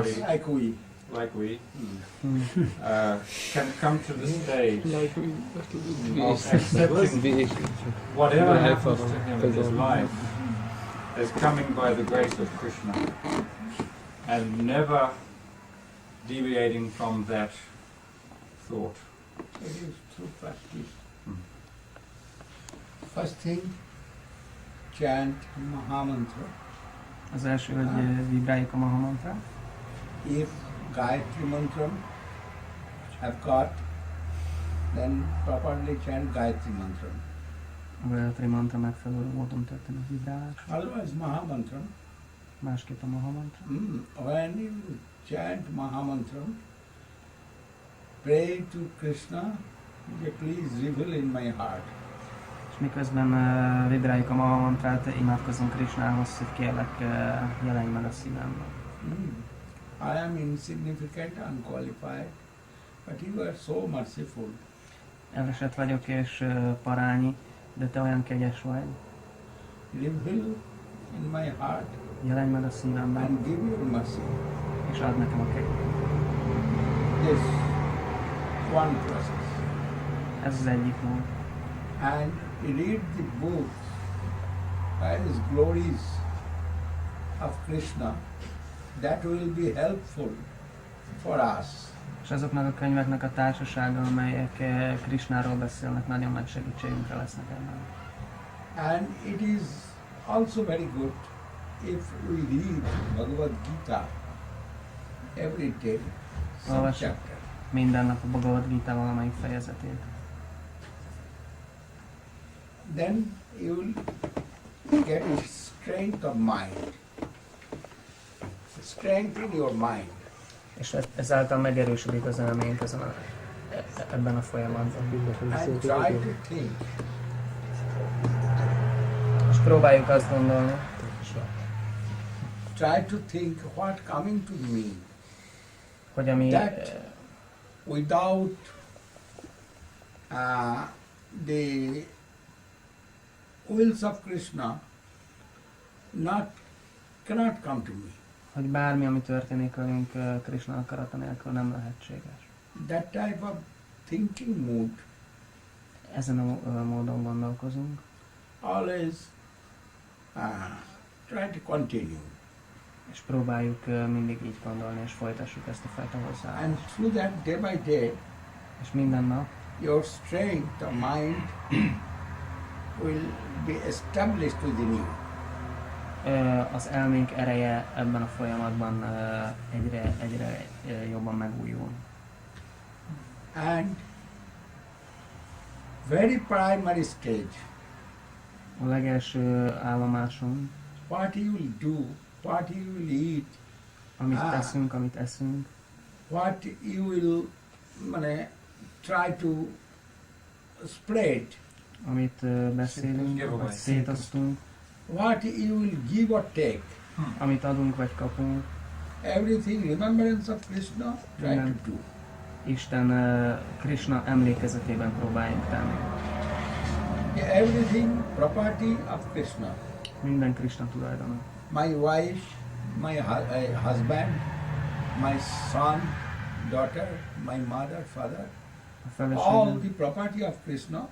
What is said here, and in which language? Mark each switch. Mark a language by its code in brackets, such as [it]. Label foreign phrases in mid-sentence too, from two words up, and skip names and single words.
[en] devotee, like we, can come to the stage of accepting whatever happens to him in his life as coming by the grace of Krishna and never deviating from that thought. It is through practice. First thing, chant Mahamantra. [hu] Az első, hogy vibráljuk a Mahamantra. [en] If Gayatri Mantram have got, then properly chant Gayatri Mantram. [hu] A Gayatri Mantra megfelelő módon történik vibrálás. [en] Otherwise Mahamantram. [hu] Másképp a Mahamantra. [en] When you chant Mahamantram, pray to Krishna, please reveal in my heart. [hu] És miközben vibráljuk a Mahamantrát, imádkozunk Krishnához, hogy kérlek, jelenj meg a szívemben. [en] I am insignificant, unqualified, but you are so merciful. [hu] Elesett vagyok és parányi, de te olyan kegyes vagy. [en] Reveal in my heart [hu] Jelenj meg a szívemben, [en] and give your mercy. [hu] és add nekem a kegyet. [en] This one process. [hu] Ez az egyik mód. [en] And read the books, various glories of Krishna, that will be helpful for us. [hu] És azoknak a könyveknek a társasága, amelyek Krishnáról beszélnek, nagyon nagy segítségünkre lesznek ebben. [en] And it is also very good if we read Bhagavad Gita every day, some [hu] Olvassuk [en] chapter. [hu] minden nap a Bhagavad Gita valamelyik fejezetét. [en] Then you will get a strength of mind. Strength in your mind. [hu] És ezáltal megerősödik az elménk ebben a folyamatban. [en] And try to think. [hu] És próbáljuk azt gondolni, [en] Try to think what coming to me. [hu] hogy ami [en] That without the wills of Krishna, cannot come to me. [hu] Hogy bármi, ami történik velünk Krishna akarata nélkül nem lehetséges. [en] That type of thinking mood [hu] Ezen a módon gondolkozunk. [en] always try to continue. [hu] És próbáljuk mindig így gondolni, és folytassuk ezt a fajta hozzáállást. [en] And through that, day by day, [hu] És minden nap [en] your strength of mind will be established within you. [hu] az elménk ereje ebben a folyamatban egyre jobban megújul. [en] And very primary stage, [hu] A legelső állomáson, [en] what you will do, what you will eat, [hu] amit teszünk, amit eszünk, [en] what you will try to spread, [hu] amit beszélünk, vagy szétosztunk, [en] what you will give or take, [hu] amit adunk vagy kapunk, [en] everything remembrance of Krishna, try to do. [hu] Isten Krishna emlékezetében próbáljunk tenni. [en] Everything property of Krishna. [hu] Minden Krishna tulajdona. [en] My wife, my husband, my son, daughter, my mother, father, all the property of Krishna.